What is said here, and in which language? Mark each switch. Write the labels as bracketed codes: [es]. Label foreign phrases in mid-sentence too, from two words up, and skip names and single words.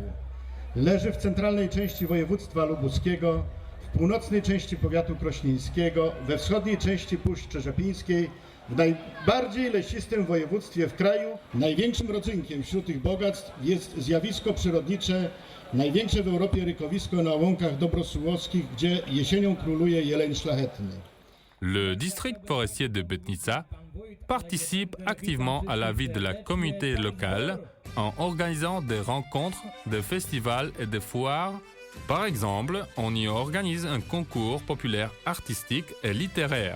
[pl] Leży w centralnej części województwa lubuskiego, w północnej części powiatu krośnieńskiego, we wschodniej części Puszczy Rzepińskiej, w najbardziej lesistym województwie w kraju. Największym rodzynkiem wśród tych bogactw jest zjawisko przyrodnicze, największe w Europie rykowisko na łąkach dobrosłowskich, gdzie jesienią króluje jeleń szlachetny. [fr] Le district forestier de Bătnița participe activement à la vie de la communauté locale en organisant des rencontres, des festivals et des foires. Par exemple, on y organise un concours populaire artistique et littéraire.